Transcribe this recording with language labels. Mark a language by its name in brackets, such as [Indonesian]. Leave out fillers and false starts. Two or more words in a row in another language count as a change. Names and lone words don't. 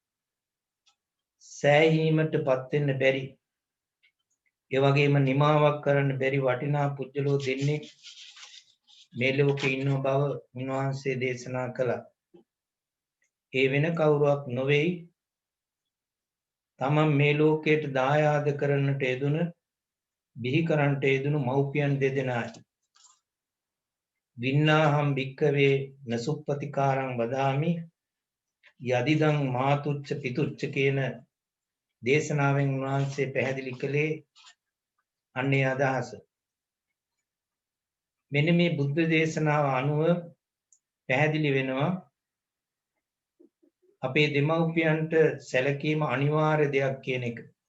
[Sinhala] සෑහීමටපත් වෙන්න බැරි ඒ වගේම නිමාවක් කරන්න බැරි වටිනා පුජ්‍යලෝ දෙන්නේ මේ ලෝකේ ඉන්න බව උන්වහන්සේ දේශනා කළා. ඒ වෙන කවුරුවක් නොවේයි තමන් මේ ලෝකයට දායාද කරන්නට යෙදුන බිහි කරන්නට යෙදුණු මව්පියන් දෙදෙනායි. [Pali] වින්නාහම් භික්කවේ නසුප්පතිකාරං වදාමි යදිදං මාතුච්ච පිතුච්ච [Sinhala] කියන දේශනාවෙන් උන්වහන්සේ පැහැදිලි කළේ අන්නේ අදහස. මෙන්න මේ බුද්ධ දේශනාව අනුව පැහැදිලි වෙනවා අපේ දෙමව්පියන්ට සැලකීම අනිවාර්ය දෙයක් කියන එක.